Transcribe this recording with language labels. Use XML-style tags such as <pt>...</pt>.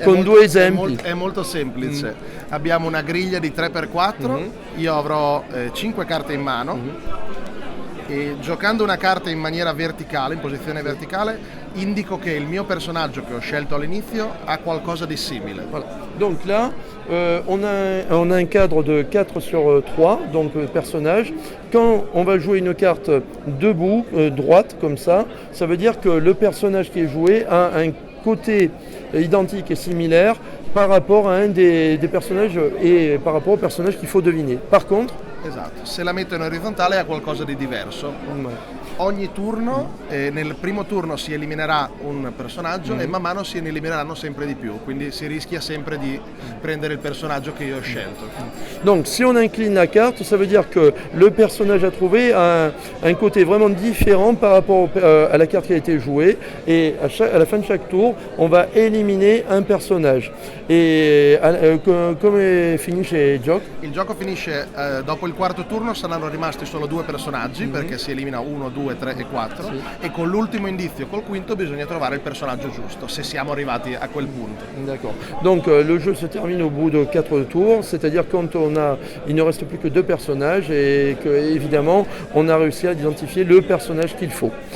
<it>Con due esempi. È molto semplice. Abbiamo una griglia di 3x4, io avrò 5 carte in mano. E giocando una carta in maniera verticale, in posizione verticale, indico che il mio personaggio che ho scelto all'inizio ha qualcosa di simile.</it> <fr>Voilà. Donc là, on a un cadre de 4 sur 3, donc personnage. Quand on va jouer une carte debout, droite, comme ça veut dire que le personnage qui est joué a un côté identique et similaire par rapport à un des personnages et par rapport au personnage qu'il faut deviner. Par contre,</fr> <it>Esatto, se la metto in orizzontale ha qualcosa di diverso. Ogni turno, nel primo turno si eliminerà un personaggio e man mano se ne elimineranno sempre di più, quindi si rischia sempre di prendere il personaggio che io ho scelto.</it> <fr>Donc si on incline la carte, ça veut dire que le personnage à trouver a un côté vraiment différent par rapport à la carte qui a été jouée, et à la fin de chaque tour, on va éliminer un personnage. Et</fr> <it>come finisce il gioco? Il gioco finisce dopo il quarto turno, saranno rimasti solo 2 personaggi perché si elimina 1, 2, 3 et 4 et con l'ultimo indizio, col quinto, bisogna trovare il personaggio giusto, se siamo arrivati a quel punto.</it> <fr>D'accord. Donc le jeu se termine au bout de 4 tours, c'est-à-dire quand il ne reste plus que 2 personnages et que évidemment on a réussi à identifier le personnage qu'il faut.</fr>